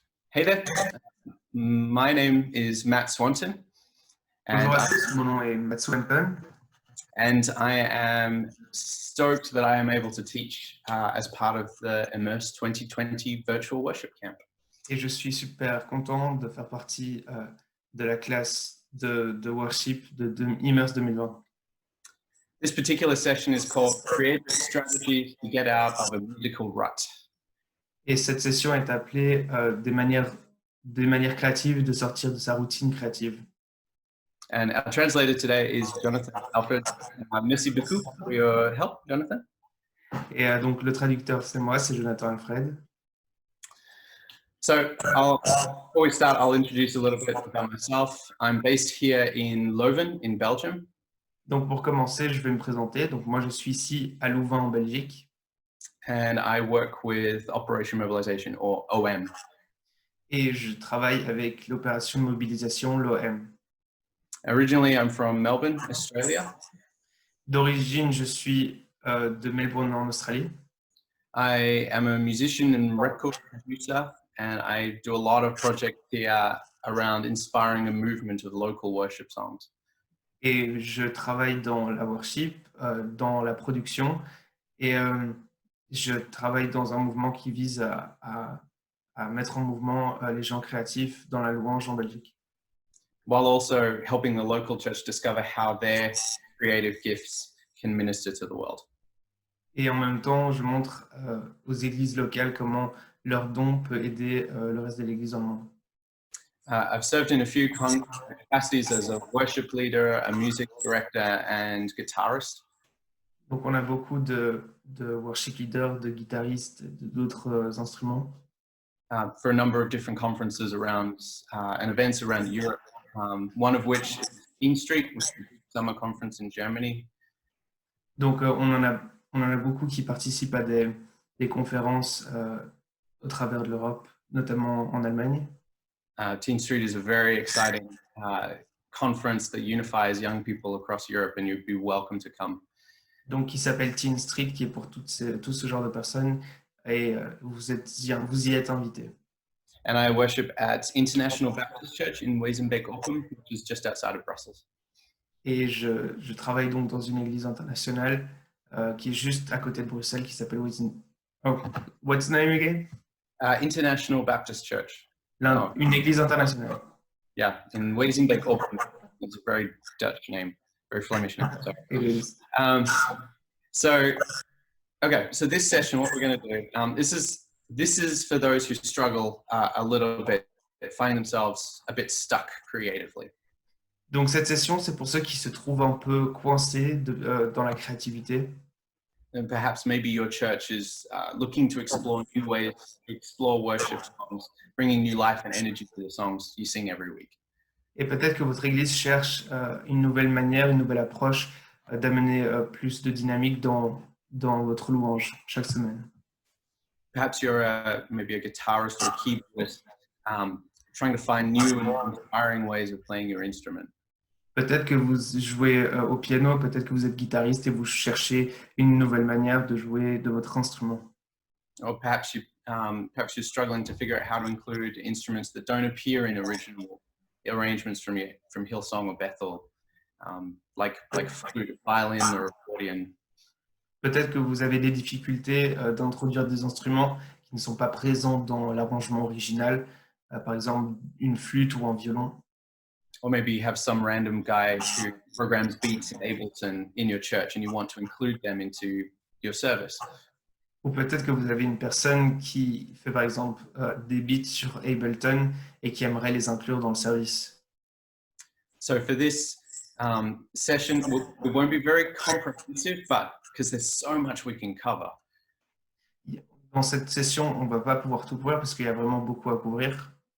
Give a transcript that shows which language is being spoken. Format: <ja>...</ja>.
<en>Hey there, my name is Matt Swanton, and,</en> <fr>Bonjour à tous, mon nom est Matt Swanton</fr> <en>and I am stoked that I am able to teach as part of the Immerse 2020 Virtual Worship Camp.</en> <fr>et je suis super content de faire partie de la classe de worship de Immerse 2020.</fr> <en>This particular session is called Creative Strategies to Get Out of a Musical Rut.</en> <fr>Et cette session est appelée des manières créatives de sortir de sa routine créative.</fr> <en>And our translator today is Jonathan Alfred.</en> <fr>Merci beaucoup</fr> <en>for your help, Jonathan.</en> <fr>Et donc le traducteur, c'est moi, c'est Jonathan Alfred.</fr> <en>So before we start, I'll introduce a little bit about myself. I'm based here in Leuven, in Belgium.</en> <fr>Donc pour commencer, je vais me présenter. Donc moi, je suis ici à Louvain en Belgique.</fr> <en>And I work with Operation Mobilization, or OM.</en> <fr>Et je travaille avec l'opération de mobilisation, l'OM.</fr> <en>Originally, I'm from Melbourne, Australia.</en> <fr>D'origine, je suis de Melbourne en Australie.</fr> <en>I am a musician and record producer, and I do a lot of projects here around inspiring a movement of local worship songs.</en> <fr>Et je travaille dans la worship, dans la production, et je travaille dans un mouvement qui vise à mettre en mouvement les gens créatifs dans la louange en Belgique.</fr> <en>While also helping the local church discover how their creative gifts can minister to the world.</en> <fr>Et en même temps, je montre aux églises locales comment leur don peut aider le reste de l'église dans le monde.</fr> <en>I've served in a few capacities as a worship leader, a music director, and guitarist.</en> <fr>Donc on a beaucoup de worship leaders, de guitaristes, d'autres instruments.</fr> <en>For a number of different conferences around and events around Europe, one of which is In Street, which is a summer conference in Germany.</en> <fr>Donc on en a beaucoup qui participent à des conférences au travers de l'Europe, notamment en Allemagne.</fr> <en>Teen Street is a very exciting conference that unifies young people across Europe, and you'd be welcome to come.</en> <fr>Donc qui s'appelle Teen Street, qui est pour tout ce genre de personnes, et vous y êtes invités.</fr> <en>And I worship at International Baptist Church in Wezenbeek-Oppum, which is just outside of Brussels.</en> <fr>Et je travaille donc dans une église internationale qui est juste à côté de Bruxelles, qui s'appelle</fr> <en>Oh, what's the name again? International Baptist Church.</en> <fr>Une église internationale.</fr> <en>Yeah, in Wezenbeek-Oppum. It's a very Dutch name, very Flemish name. So. It is. So this session, what we're going to do, this is for those who struggle a little bit, find themselves a bit stuck creatively.</en> <fr>Donc cette session, c'est pour ceux qui se trouvent un peu coincés dans la créativité.</fr> <en>And perhaps maybe your church is looking to explore new ways to explore worship songs, bringing new life and energy to the songs you sing every week.</en> <fr>Et peut-être que votre église cherche une nouvelle manière, une nouvelle approche d'amener plus de dynamique dans votre louange chaque semaine.</fr> <en>Perhaps you're maybe a guitarist or a keyboardist, trying to find new and inspiring ways of playing your instrument.</en> <fr>Peut-être que vous jouez au piano, peut-être que vous êtes guitariste et vous cherchez une nouvelle manière de jouer de votre instrument.</fr> <en>Or perhaps you're struggling to figure out how to include instruments that don't appear in original arrangements from Hillsong or Bethel, like flute, violin, or accordion.</en> <fr>Peut-être que vous avez des difficultés d'introduire des instruments qui ne sont pas présents dans l'arrangement original, par exemple une flûte ou un violon.</fr> <en>Or maybe you have some random guy who programs beats in Ableton in your church and you want to include them into your service.</en> <fr>Ou peut-être que vous avez une personne qui fait par exemple des beats sur Ableton et qui aimerait les inclure dans le service.</fr> <en>So for this session, we won't be very comprehensive, but because there's so much we can cover.</en> <fr>Dans cette session, on ne va pas pouvoir tout couvrir parce qu'il y a vraiment beaucoup à couvrir.</fr>